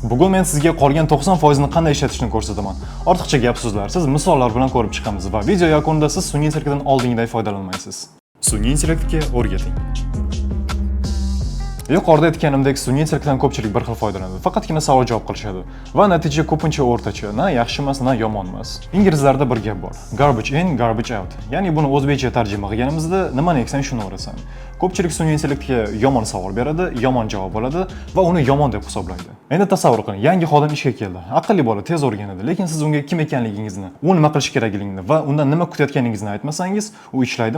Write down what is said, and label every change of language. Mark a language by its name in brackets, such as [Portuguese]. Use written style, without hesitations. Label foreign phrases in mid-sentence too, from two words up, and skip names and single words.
[Uzbek] Bugun men sizga qolgan 90% ni qanday ishlatishni ko'rsataman. Ortiqcha gap so'zlarsiz, misollar bilan ko'rib chiqamiz va video yakunida siz sun'iy intellektdan oldingiday foydalanmaysiz. Sun'iy intellektga o'rgating. Yuqorida aytganimdek, sun'iy intellektdan ko'pchilik bir xil foydalanadi. Faqatgina savol javob qilishadi va natija ko'pincha o'rtacha, na yaxshi emas, na yomon emas. Inglizlarda bir gap bor. [English] Garbage in, garbage out. [Uzbek] Ya'ni buni o'zbekcha tarjima qilganimizda nimani eksan shuni o'rasan. Ko'pchilik sun'iy intellektga yomon savol beradi, yomon javob oladi va uni yomon deb hisoblaydi. Endi tasavvur qiling, yangi xodim ishga keldi. Aqlli bola tez o'rganadi, lekin siz unga kim ekanligingizni, u nima qilish kerakligini va undan nima kutayotganingizni aytmasangiz, u ishlaydimi?